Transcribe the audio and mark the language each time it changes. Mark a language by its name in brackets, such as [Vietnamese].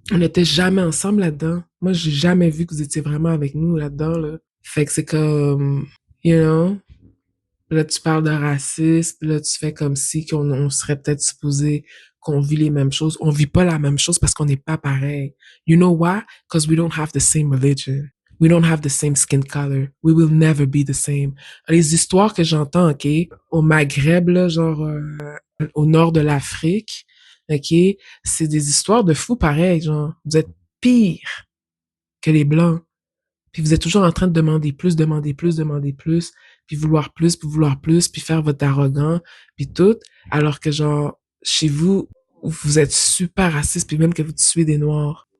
[French] On n'était jamais ensemble là-dedans. Moi, j'ai jamais vu que vous étiez vraiment avec nous là-dedans, là. Fait que c'est comme, you know, là, tu parles de racisme, là, tu fais comme si on serait peut-être supposé qu'on vit les mêmes choses. On vit pas la même chose parce qu'on n'est pas pareil. [English] You know why? Because we don't have the same religion. We don't have the same skin color. We will never be the same. [French] Les histoires que j'entends, OK, au Maghreb, là, genre au nord de l'Afrique, OK, c'est des histoires de fous pareils, genre, vous êtes pire que les Blancs. Puis vous êtes toujours en train de demander plus, demander plus, demander plus, puis vouloir plus, puis faire votre arrogant, puis tout, alors que genre, chez vous, vous êtes super raciste, puis même que vous tuez des Noirs.